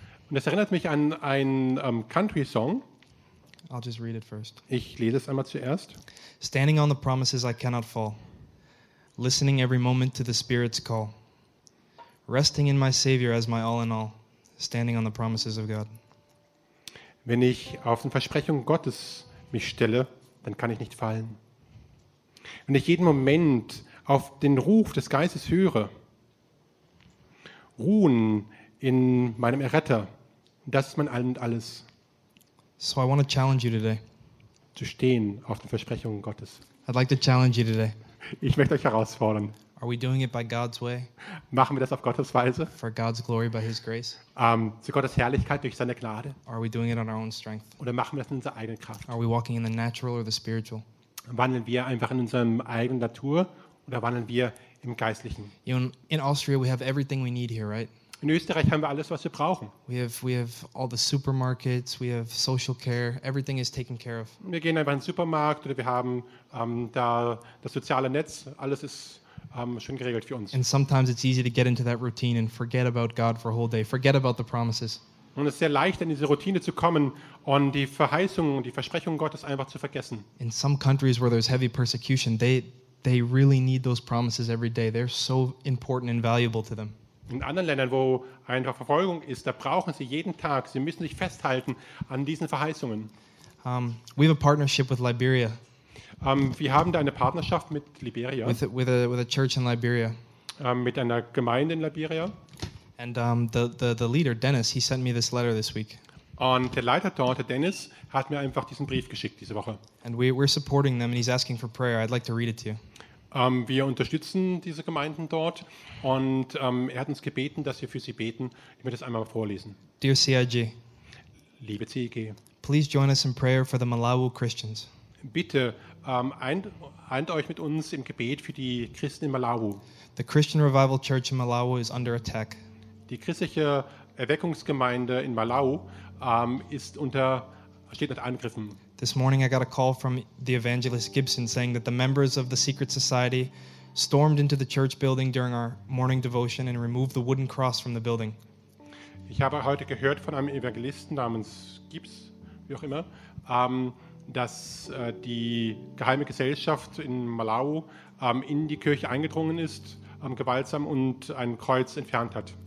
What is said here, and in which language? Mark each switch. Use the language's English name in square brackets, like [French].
[German] Und das erinnert mich an einen Country Song. [English] I'll just read it first. [German] Ich lese es einmal zuerst. [English] Standing on the promises I cannot fall. Listening every moment to the Spirit's call. Resting in my Savior as my all in all. Standing on the promises of God. [German] Wenn ich auf den Versprechungen Gottes mich stelle, dann kann ich nicht fallen. Wenn ich jeden Moment auf den Ruf des Geistes höre, ruhen in meinem Erretter, das ist mein All und Alles. [English] So I want to challenge you today. [German] Zu stehen auf den Versprechungen Gottes. [English] I'd like to challenge you today. [German] Ich möchte euch herausfordern. [English] Are we doing it by God's way? [German] Machen wir das auf Gottes Weise? [English] For God's glory by His grace? [German] Zu Gottes Herrlichkeit durch seine Gnade? [English] Or are we doing it on our own strength? [German] Oder machen wir das in unserer eigenen Kraft? [English] Are we walking in the natural or the spiritual? [German] Wandeln wir einfach in unserem eigenen Natur oder wandeln wir im Geistlichen? [English] You know, in Austria we have everything we need here, right? [German] In Österreich haben wir alles, was wir brauchen. [English] We have all the supermarkets, we have social care, everything is taken care of. [German] Wir gehen einfach in den Supermarkt oder wir haben da das soziale Netz, alles ist schön geregelt für uns. [English] And sometimes it's easy to get into that routine and forget about God for a whole day, forget about the promises. [German] Und es ist sehr leicht, in diese Routine zu kommen und die Verheißungen, die Versprechungen Gottes einfach zu vergessen. [English] In some countries where there's heavy persecution, they really need those promises every day. They're so important and valuable to them. [German] In anderen Ländern, wo eine Verfolgung ist, da brauchen sie jeden Tag, sie müssen sich festhalten an diesen Verheißungen. [English] We have a partnership with Liberia. [German] Wir haben da eine Partnerschaft mit Liberia. [English] With a church in Liberia. [German] Mit einer Gemeinde in Liberia. [English] And the leader Dennis, he sent me this letter this week. [German] Und der Leiter dort, der Dennis, hat mir einfach diesen Brief geschickt diese Woche. [English] And we're supporting them, and he's asking for prayer. I'd like to read it to you. [German] Wir unterstützen diese Gemeinden dort, und er hat uns gebeten, dass wir für sie beten. Ich werde das einmal vorlesen. [English] Dear CIG. [German] Liebe CIG. [English] Please join us in prayer for the Malawi Christians. [German] Bitte eint euch mit uns im Gebet für die Christen in Malawi. [English] The Christian Revival Church in Malawi is under attack. [German] Die christliche Erweckungsgemeinde in Malawi steht unter Angriffen. [English] This morning I got a call from the evangelist Gibson saying that the members of the secret society stormed into the church building during our morning devotion and removed the wooden cross from the building. [German] Ich habe heute gehört von einem Evangelisten namens Gibbs, wie auch immer, dass die geheime Gesellschaft in Malau in die Kirche eingedrungen ist, gewaltsam und ein Kreuz entfernt hat.